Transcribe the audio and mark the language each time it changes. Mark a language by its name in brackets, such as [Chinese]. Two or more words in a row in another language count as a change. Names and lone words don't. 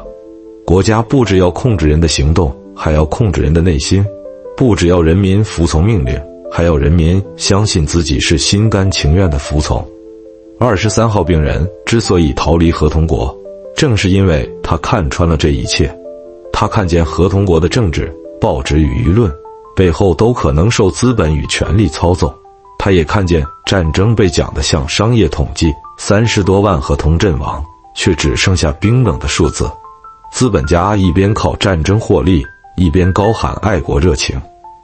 [Chinese] 國家不只要控制人的行動，還要控制人的內心；不只要人民服從命令，還要人民相信自己是心甘情願的服從。23號病人之所以逃離合同國，正是因為他看穿了這一切。他看見合同國的政治、報紙與輿論背後都可能受資本與權力操縱。他也看見戰爭被講得像商業統計，30多萬合同陣亡，卻只剩下冰冷的數字。資本家一邊靠戰爭獲利，一邊高喊愛國熱情。